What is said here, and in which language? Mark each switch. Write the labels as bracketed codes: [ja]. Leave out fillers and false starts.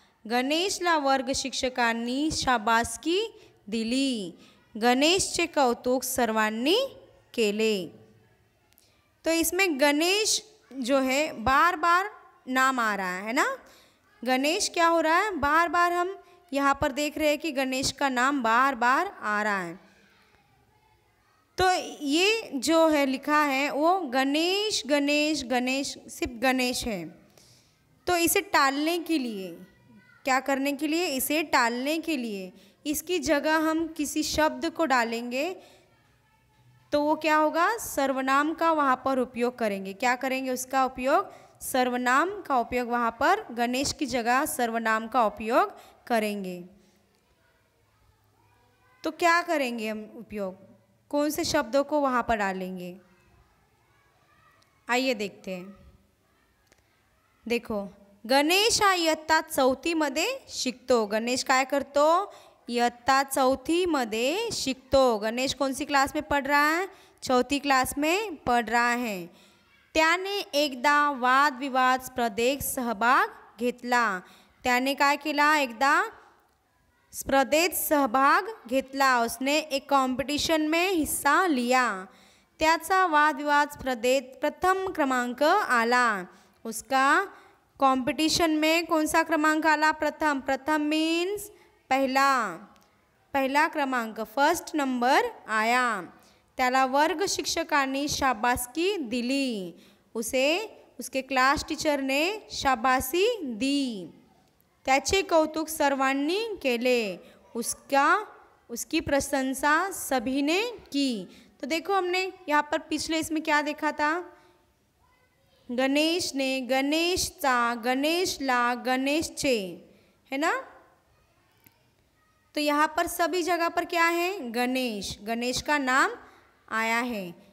[mr] गणेशला वर्ग शिक्षकांनी शाबासकी दिली. गणेशचे कौतुक सर्वांनी केले. [hi] तो इसमें गणेश जो है बार बार नाम आ रहा है ना? गणेश क्या हो रहा है? बार बार हम यहाँ पर देख रहे हैं कि गणेश का नाम बार बार आ रहा है. तो ये जो है लिखा है वो गणेश गणेश गणेश, सिर्फ गणेश है. तो इसे टालने के लिए, क्या करने के लिए? इसे टालने के लिए इसकी जगह हम किसी शब्द को डालेंगे तो वो क्या होगा? सर्वनाम का वहाँ पर उपयोग करेंगे. क्या करेंगे उसका उपयोग? सर्वनाम का उपयोग वहाँ पर गणेश की जगह सर्वनाम का उपयोग करेंगे. तो क्या करेंगे हम उपयोग? कौन से शब्दों को वहाँ पर डालेंगे? आइए देखते हैं. [mr] देखो, गणेश हा इयत्ता 4मध्ये शिकतो. गणेश काय करतो? इयत्ता 4मध्ये शिकतो. [hi] गणेश कौन सी क्लास में पढ़ रहा है? 4th क्लास में पढ़ रहा है. [mr] त्याने एकदा वादविवाद स्पर्धेत सहभाग घेतला. त्याने काय केला? एकदा स्पर्धेत सहभाग घेतला. [hi] उसने एक कंपटीशन में हिस्सा लिया. [mr] त्याचा वादविवाद स्पर्धेत प्रथम क्रमांक आला. [hi] उसका कंपटीशन में कौन सा क्रमांक आला? प्रथम. प्रथम मीन्स पहला. पहला क्रमांक, फर्स्ट नंबर आया. [mr] त्याला वर्ग शिक्षकांनी शाबासकी दिली. [hi] उसे उसके क्लास टीचर ने शाबाशी दी. [mr] त्याचे कौतुक सर्वांनी केले. [hi] उसकी प्रशंसा सभी ने की. तो देखो, हमने यहाँ पर पिछले इसमें क्या देखा था? गणेश ने, गणेशचा, गणेशला, गणेशचे, है ना? तो यहाँ पर सभी जगह पर क्या है, गणेश, गणेश का नाम आया है।